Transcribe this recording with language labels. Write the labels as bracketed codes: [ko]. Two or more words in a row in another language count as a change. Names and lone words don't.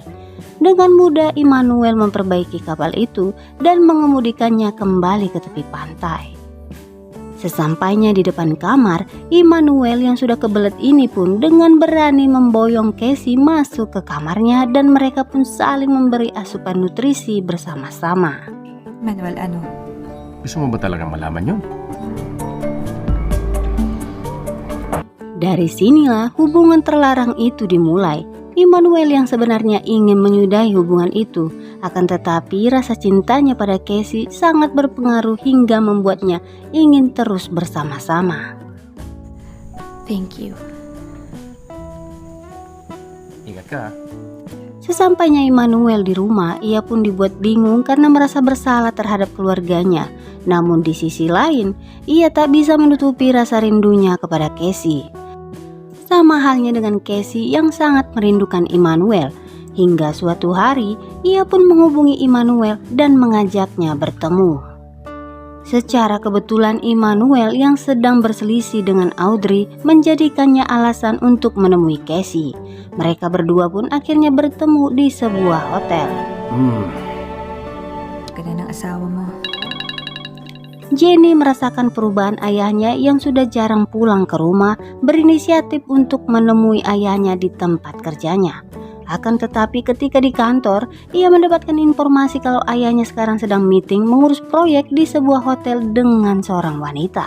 [id] Dengan mudah Immanuel memperbaiki kapal itu dan mengemudikannya kembali ke tepi pantai. Sesampainya di depan kamar, Immanuel yang sudah kebelet ini pun dengan berani memboyong Casey masuk ke kamarnya dan mereka pun saling memberi asupan nutrisi bersama-sama. [tl] Manuel, ano? Gusto mo ba talaga malaman yun? [id] Dari sinilah hubungan terlarang itu dimulai. Immanuel yang sebenarnya ingin menyudahi hubungan itu, akan tetapi rasa cintanya pada Casey sangat berpengaruh hingga membuatnya ingin terus bersama-sama. [en] Thank you. [tl] Ingat ka. [id] Sesampainya Immanuel di rumah, ia pun dibuat bingung karena merasa bersalah terhadap keluarganya. Namun di sisi lain, ia tak bisa menutupi rasa rindunya kepada Casey. Sama halnya dengan Casey yang sangat merindukan Immanuel. Hingga suatu hari, ia pun menghubungi Immanuel dan mengajaknya bertemu. Secara kebetulan Immanuel yang sedang berselisih dengan Audrey menjadikannya alasan untuk menemui Casey. Mereka berdua pun akhirnya bertemu di sebuah hotel. [tl] Ganda ng asawa mo. [id] Jenny merasakan perubahan ayahnya yang sudah jarang pulang ke rumah, berinisiatif untuk menemui ayahnya di tempat kerjanya. Akan tetapi ketika di kantor, ia mendapatkan informasi kalau ayahnya sekarang sedang meeting mengurus proyek di sebuah hotel dengan seorang wanita.